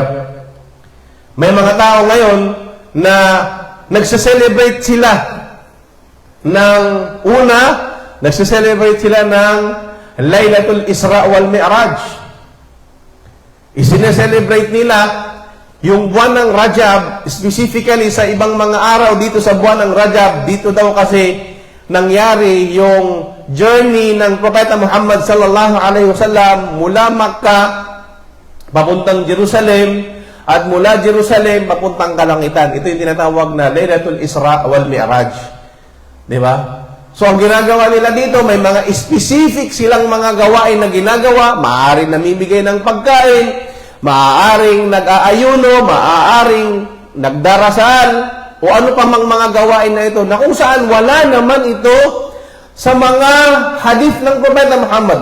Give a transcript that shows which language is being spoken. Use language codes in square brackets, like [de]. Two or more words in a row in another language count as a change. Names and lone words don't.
[tl] May mga tao ngayon na nagse-celebrate sila ng nagse-celebrate sila ng Laylatul Isra wal Mi'raj. Isine-celebrate nila yung buwan ng Rajab, specifically sa ibang mga araw dito sa buwan ng Rajab. Dito daw kasi nangyari yung journey ng Propeta Muhammad [ar] صلى الله عليه وسلم [tl] mula Makkah papuntang Jerusalem at mula Jerusalem papuntang kalangitan. Ito yung tinatawag na Laylatul Isra wal Mi'raj. Di ba? So ang ginagawa nila dito, may mga specific silang mga gawain na ginagawa. Maaaring namimigay ng pagkain, maaaring nag-aayuno, maaaring nagdarasal, o ano pa mang mga gawain na ito, na kung saan wala naman ito sa mga hadith ng Propeta Muhammad.